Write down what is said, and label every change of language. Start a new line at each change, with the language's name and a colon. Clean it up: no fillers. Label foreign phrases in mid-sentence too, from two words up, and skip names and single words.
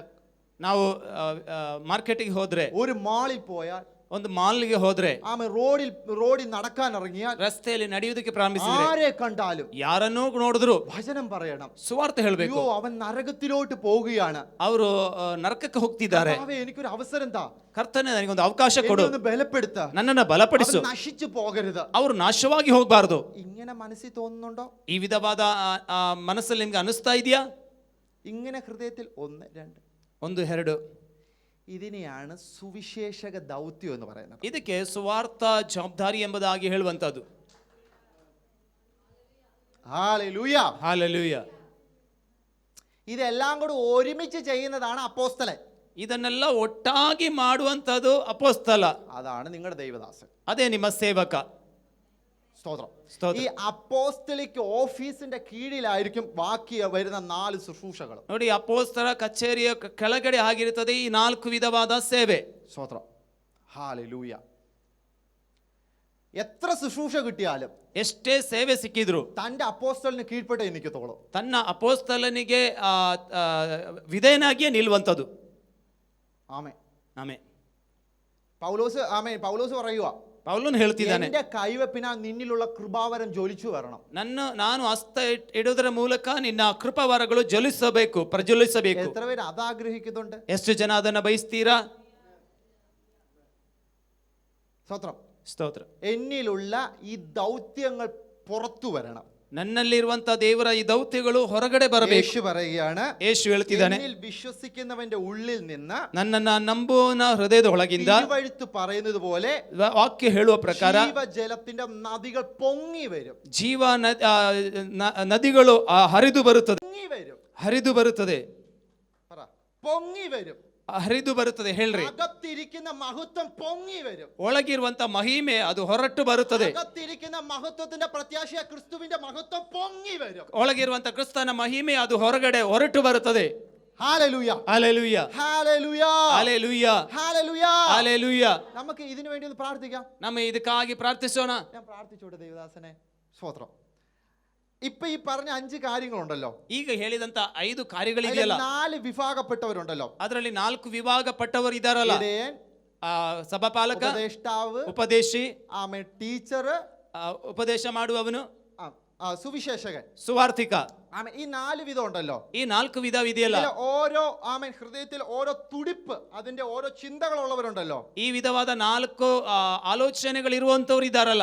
Kannada: ನಾವು ಮಾರ್ಕೆಟಿಗೆ ಹೋದ್ರೆ,
Malayalam: ഒരു മാളിൽ പോയാൽ,
Kannada: ಒಂದು ಮಾಲ್ಗೆ ಹೋದ್ರೆ,
Malayalam: റോഡിൽ നടക്കാൻ ഇറങ്ങിയാൽ,
Kannada: ರಸ್ತೆಯಲ್ಲಿ ನಡೆಯುವುದಕ್ಕೆ ಪ್ರಾರಂಭಿಸಿದ್ರೆ,
Malayalam: ആരെ കണ്ടാലും
Kannada: ಯಾರನ್ನೂ ನೋಡಿದ್ರು
Malayalam: വചനം പറയണം,
Kannada: ಸುವಾರ್ತೆ ಹೇಳಬೇಕು.
Malayalam: അയ്യോ അവൻ നരകത്തിലോട്ട് പോവുകയാണ്,
Kannada: ಅವರು ನರಕಕ್ಕೆ ಹೋಗ್ತಿದ್ದಾರೆ,
Malayalam: എനിക്കൊരു അവസരം താ,
Kannada: ಕರ್ತನೆ ನನಗೊಂದು ಅವಕಾಶ ಕೊಡು,
Malayalam: ബലപ്പെടുത്ത,
Kannada: ನನ್ನನ್ನು ಬಲಪಡಿಸು,
Malayalam: നശിച്ചു പോകരുത്,
Kannada: ಅವರು ನಾಶವಾಗಿ ಹೋಗಬಾರದು.
Malayalam: ഇങ്ങനെ മനസ്സിൽ തോന്നുന്നുണ്ടോ?
Kannada: ಈ ವಿಧವಾದ ಮನಸ್ಸಲ್ಲಿ ನಿಮ್ಗೆ ಅನಿಸ್ತಾ ಇದೆಯಾ?
Malayalam: ഇങ്ങനെ ഹൃദയത്തിൽ 1 2 1 2 ഇതിനെയാണ് സുവിശേഷക ദൗത്യം എന്ന് പറയുന്നത്.
Kannada: ಇದಕ್ಕೆ ಸುವಾರ್ಥ ಜವಾಬ್ದಾರಿ ಎಂಬುದಾಗಿ ಹೇಳುವಂತದ್ದು.
Malayalam: ഹല്ലേലൂയ,
Kannada: ಹಲ್ಲೆಲೂಯ.
Malayalam: ഇതെല്ലാം കൂടി ഒരുമിച്ച് ചെയ്യുന്നതാണ് അപ്പോസ്തലൻ.
Kannada: ಇದನ್ನೆಲ್ಲ ಒಟ್ಟಾಗಿ ಮಾಡುವಂತದ್ದು ಅಪೊಸ್ತಲ.
Malayalam: അതാണ് നിങ്ങളുടെ ദൈവദാസൻ,
Kannada: ಅದೇ ನಿಮ್ಮ ಸೇವಕ.
Malayalam: സ്തോത്രം.
Kannada: ಸ್ತೋತ್ರ.
Malayalam: ഈ അപ്പോസ്തലിക് ഓഫീസിന്റെ കീഴിലായിരിക്കും ബാക്കി വരുന്ന 4 ശുശ്രൂഷകൾ.
Kannada: ನೋಡಿ, ಅಪೋಸ್ತಲ ಕಚೇರಿಯ ಕೆಳಗಡೆ ಆಗಿರುತ್ತದೆ ಈ 4 ವಿಧವಾದ ಸೇವೆ.
Malayalam: സ്തോത്രം. ഹല്ലേലൂയ. എത്ര ശുശ്രൂഷ കിട്ടിയാലും,
Kannada: ಎಷ್ಟೇ ಸೇವೆ ಸಿಕ್ಕಿದ್ರು,
Malayalam: തന്റെ അപ്പോസ്തലിന് കീഴ്പ്പെട്ടേ എനിക്കത്തോളൂ,
Kannada: ತನ್ನ ಅಪೋಸ್ತಲನಿಗೆ ವಿಧೇಯನಾಗಿಯೇ ನಿಲ್ಲುವಂಥದ್ದು.
Malayalam: ആമേൻ.
Kannada: ಆಮೆನ್.
Malayalam: പൗലോസ് പറയുക,
Kannada: ಪೌಲನು ಹೇಳ್ತಿದ್ದಾನೆ,
Malayalam: എന്റെ കൈവപ്പിനാൽ നിന്നിലുള്ള കൃപാവരം ജ്വലിച്ചു വരണം.
Kannada: ನಾನು ಹಸ್ತ ಇಡುವುದರ ಮೂಲಕ ನಿನ್ನ ಕೃಪಾವರಗಳು ಜ್ವಲಿಸಬೇಕು, ಪ್ರಜ್ವಲಿಸಬೇಕು.
Malayalam: എത്ര പേര് അത് ആഗ്രഹിക്കുന്നുണ്ട്?
Kannada: ಎಷ್ಟು ಜನ ಅದನ್ನ ಬಯಸ್ತೀರಾ?
Malayalam: സ്തോത്രം.
Kannada: ಸ್ತೋತ್ರ.
Malayalam: എന്നിലുള്ള ഈ ദൗത്യങ്ങൾ പുറത്തു വരണം.
Kannada: ನನ್ನಲ್ಲಿರುವಂತ ದೇವರ ಈ ದೌತ್ಯಗಳು ಹೊರಗಡೆ ಬರಬೇಕು.
Malayalam: യേശു പറയുകയാണ്,
Kannada: ಯೇಸು ಹೇಳ್ತಿದ್ದಾನೆ,
Malayalam: എന്നിൽ വിശ്വസിക്കുന്നവന്റെ ഉള്ളിൽ നിന്ന്,
Kannada: ನನ್ನನ್ನ ನಂಬುವನ ಹೃದಯದ ಒಳಗಿಂದ,
Malayalam: തിരുവെഴുത്ത് പറയുന്നത് പോലെ,
Kannada: ವಾಕ್ಯ ಹೇಳುವ ಪ್ರಕಾರ
Malayalam: ജീവജലത്തിന്റെ നദികൾ പൊങ്ങി വരും.
Kannada: ಜೀವ ನದಿಗಳು ಹರಿದು ಬರುತ್ತದೆ,
Malayalam: പൊങ്ങി വരും.
Kannada: ಹರಿದು ಬರುತ್ತದೆ,
Malayalam: പറ, പൊങ്ങി വരും.
Kannada: ಹರಿದು ಬರುತ್ತದೆ. ಹೇಳ್ರಿ,
Malayalam: അകത്തിരിക്കുന്ന മഹത്വം പൊങ്ങി വരും.
Kannada: ಒಳಗಿರುವಂತ ಮಹಿಮೆ ಅದು ಹೊರಟು ಬರುತ್ತದೆ.
Malayalam: അകത്തിരിക്കുന്ന മഹത്വത്തിന്റെ പ്രത്യാശയ ക്രിസ്തുവിന്റെ മഹത്വം പൊങ്ങി വരും.
Kannada: ಒಳಗಿರುವಂತ ಕ್ರಿಸ್ತನ ಮಹಿಮೆ ಅದು ಹೊರಗಡೆ ಹೊರಟು ಬರುತ್ತದೆ.
Malayalam: ഹല്ലേലൂയ, ഹല്ലേലൂയ, ഹല്ലേലൂയ, ഹല്ലേലൂയ, ഹല്ലേലൂയ, ഹല്ലേലൂയ. നമുക്ക് ഇതിനു വേണ്ടി ഒന്ന് പ്രാർത്ഥിക്കാം.
Kannada: നമ്മ ಇದಕ್ಕಾಗಿ ಪ್ರಾರ್ಥಿಸೋಣ.
Malayalam: ഞാൻ പ്രാർത്ഥിച്ചോട്ടെ ദൈവദാസനെ? സ്തോത്രം. ഇപ്പൊ ഈ പറഞ്ഞ 5 കാര്യങ്ങളുണ്ടല്ലോ,
Kannada: ಈಗ ಹೇಳಿದಂತ 5 ಕಾರ್ಯಗಳಿದೆಯಲ್ಲ,
Malayalam: 4 ವಿಭಾಗപ്പെട്ടവരുണ്ടല്ലോ.
Kannada: ಅದರಲ್ಲಿ 4 ವಿಭಾಗಪಟ್ಟವರು ಇದಾರಲ್ಲ, ಸಭಾಪಾಲಕ,
Malayalam: ഉപദേഷ്ടാവ്,
Kannada: ಉಪದೇಶಿ,
Malayalam: ആമേൻ, ടീച്ചർ,
Kannada: ಉಪದೇಶ ಮಾಡುವವನು,
Malayalam: സുവിശേഷകൻ,
Kannada: ಸುವಾರ್ಥಿಕ.
Malayalam: ആമേൻ. ഈ 4 വിധം ഉണ്ടല്ലോ.
Kannada: ಈ 4 ವಿಧ ಇದೆಯಲ್ಲ,
Malayalam: ഓരോ ആമേൻ ഹൃദയത്തിൽ ഓരോ തുടിപ്പ്, അതിന്റെ ഓരോ ചിന്തകളുള്ളവരുണ്ടല്ലോ.
Kannada: ಈ ವಿಧವಾದ 4 ಆಲೋಚನೆಗಳು ಇರುವಂತವ್ರು ಇದಾರಲ್ಲ.